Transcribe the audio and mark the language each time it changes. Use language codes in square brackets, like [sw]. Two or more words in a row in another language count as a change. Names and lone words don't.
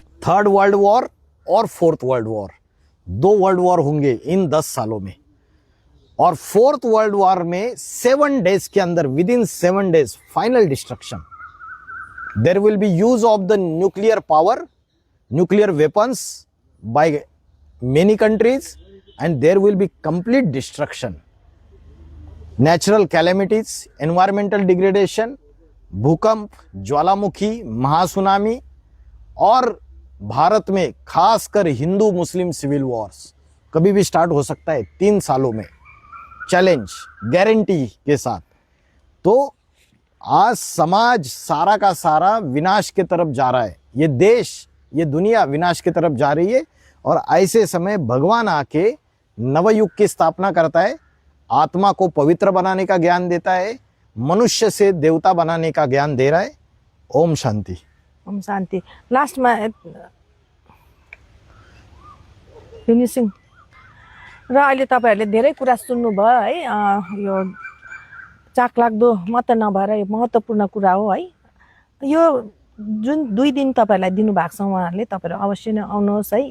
[en] 3rd World War और 4th World War, 2 World War [hi] होंगे इन 10 सालों में। [en] और 4th World War में 7 days [hi] के अंदर, [en] within 7 days final destruction. There will be use of the nuclear power, nuclear weapons by many countries, and there will be complete destruction. natural calamities, environmental degradation, [hi] भूकंप, ज्वालामुखी, महासुनामी, और भारत में खासकर हिंदू मुस्लिम [en] civil wars [hi] कभी भी स्टार्ट हो सकता है 3 सालों में, [en] challenge guarantee [hi] के साथ। तो आज समाज सारा का सारा विनाश की तरफ जा रहा है। ये देश, ये दुनिया विनाश की तरफ जा रही है। और ऐसे समय भगवान आके नवयुग की स्थापना करता है, आत्मा को पवित्र बनाने का ज्ञान देता है, मनुष्य से देवता बनाने का ज्ञान दे रहा है। ओम शांति। ओम शान्ति। [ne] लास्टमा फिनिसिङ र अहिले तपाईँहरूले धेरै कुरा सुन्नुभयो है। यो चाखलाग्दो मात्र नभएर यो महत्त्वपूर्ण कुरा हो है। यो जुन 2 दिन तपाईँहरूलाई दिनुभएको छ उहाँहरूले, तपाईँहरू अवश्य नै आउनुहोस् है।